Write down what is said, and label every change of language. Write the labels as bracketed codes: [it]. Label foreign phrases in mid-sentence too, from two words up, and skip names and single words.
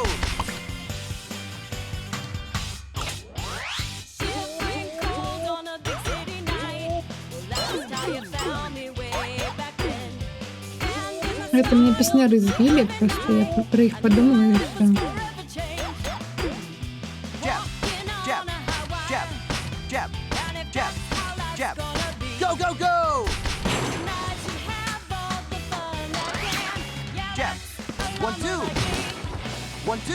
[en] Shivering cold on a big city night. Well, that's just how you found me way back then. And in the [be] гэта мне песняры збілі, просто я пра іх падумала і ўсё. [en] forever changed. Jab, Walking jab, on a high wire, jab, jab, and if jab, that's how life's jab. gonna be, Go, go, go! then I should have all the fun I can. Yeah, Jab. that's a 1, 2. life like me. 1, 2.